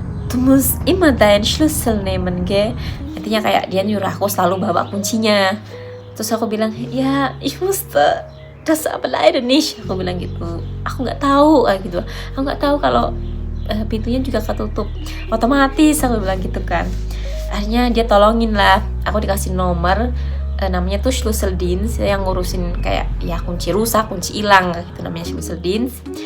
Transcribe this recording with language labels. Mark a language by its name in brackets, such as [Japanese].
[German] du musst immer deinen Schlüssel nehmen, gell? [Indonesian] Intinya kayak dia nyuruh aku selalu bawa kuncinya. Terus aku bilang, ya, [German] ich wusste das aber leider nicht. [Indonesian] Aku bilang gitu, aku nggak tahu gitu. Aku nggak tahu kalau pintunya juga ketutup otomatis, aku bilang gitu kan. Akhirnya dia tolongin lah, aku dikasih nomor namanya tuh Schlüsseldienst yang ngurusin kayak ya kunci rusak, kunci hilang gitu, namanya Schlüsseldienst.